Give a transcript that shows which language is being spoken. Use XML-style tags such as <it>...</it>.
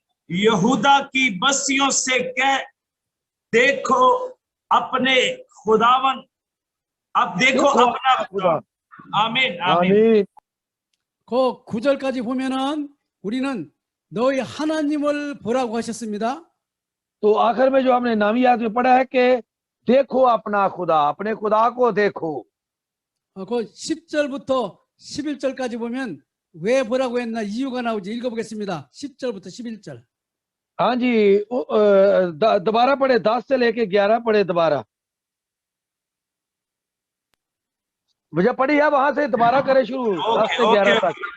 <hi>यहूदा की बस्तियों से कह, देखो अपने खुदावन, अब देखो अपना खुदा। आमीन आमीन। आमीन।</hi> <ko>그 9절까지 보면은 우리는 너희 하나님을 보라고 하셨습니다.</ko> <hi>तो आखिर में जो हमने नामी याद में पढ़ा है कि देखो अपना खुदा, अपने खुदा को देखो।</hi> <ko>그 10절부터 11절까지 보면 왜 보라고 했나 이유가 나오지. 읽어보겠습니다. 10절부터 11절.</ko> <hi>हाँ जी, दोबारा पढ़े, 10 से लेके 11 पढ़े दोबारा। मुझे पढ़ी है वहां से, दोबारा करे शुरू 10 से 11 तक।</hi>